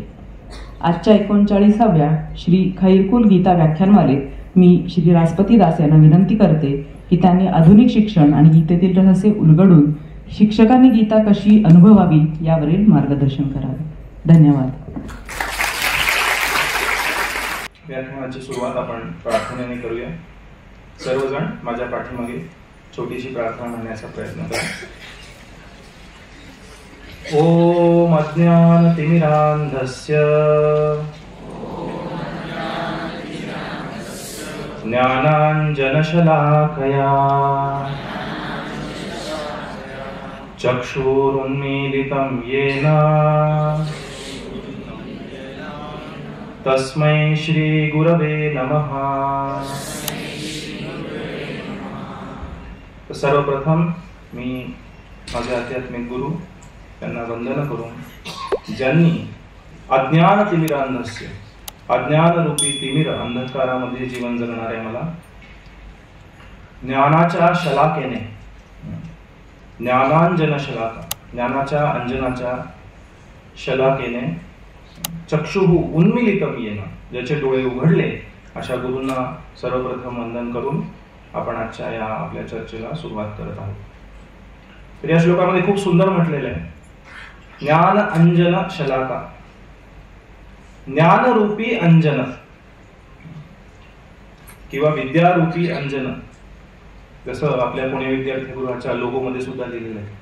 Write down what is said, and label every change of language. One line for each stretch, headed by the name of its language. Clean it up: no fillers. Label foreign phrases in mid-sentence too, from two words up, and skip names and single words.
Marathi: आजच्या 39व्या श्री खैरकुल गीता व्याख्यानमालेत मी श्री रासपती दास यांना विनंती करते की त्यांनी आधुनिक शिक्षण आणि गीतेतील रहस्य उलगडून शिक्षकांनी गीता कशी अनुभवावी यावरील मार्गदर्शन करावे. धन्यवाद. व्याख्यानाची सुरुवात आपण प्रार्थनेने करूया. सर्वजण माझ्या पाठीमागे छोटीशी प्रार्थना म्हणण्याचा प्रयत्न करा.
Sanskrit: ओम अज्ञानतिमिरान्धस्य ज्ञानाञ्जनशलाकया चक्षुरुन्मीलितं येन तस्मै श्री गुरवे नमः.
Marathi: तर सर्वप्रथम मी माझे आध्यात्मिक गुरु त्यांना वंदन करून, ज्यांनी अज्ञान तिमिरांधस्य, अज्ञान रूपी तिमिर अंधकारामध्ये जीवन जगणाऱ्या मला ज्ञानाच्या शलाकेने, ज्ञानांजन शलाका, ज्ञानाच्या अंजनाच्या शलाकेने
Sanskrit: चक्षुः उन्मिलितम येन,
Marathi: ज्याचे डोळे उघडले, अशा गुरूंना सर्वप्रथम वंदन करून आपण आजच्या या आपल्या चर्चेला सुरुवात करत आहोत. तर या श्लोकामध्ये खूप सुंदर म्हटलेलं आहे, ज्ञान अंजन शलाका, ज्ञानरूपी अंजन किंवा विद्यारूपी अंजन, जसं आपल्या पुणे विद्यार्थी गृहाच्या लोगो मध्ये सुद्धा लिहिलेलं आहे.